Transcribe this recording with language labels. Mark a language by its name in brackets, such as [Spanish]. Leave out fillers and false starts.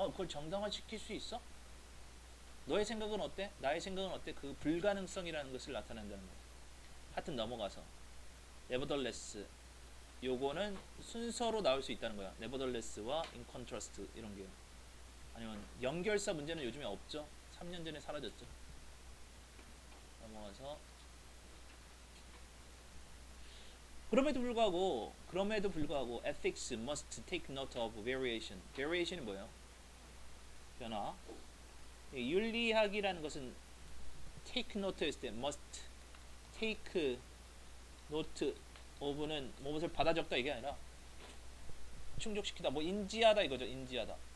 [Korean] 그걸 정당화시킬 수 있어? 너의 생각은 어때? 나의 생각은 어때? 그 불가능성이라는 것을 나타낸다는 거예요. 하여튼 넘어가서 nevertheless, 요거는 순서로 나올 수 있다는 거야. nevertheless와 in contrast 이런 게. 아니면 연결사 문제는 요즘에 없죠. 3년 전에 사라졌죠. 넘어가서 그럼에도 불구하고 [English] ethics must take note of variation. [Korean] variation이 뭐예요? 변화. 윤리학이라는 것은 take note 했을 때 [English] must take note of [Korean] 는 무엇을 받아 적다 이게 아니라 충족시키다, 뭐 인지하다 이거죠. 인지하다.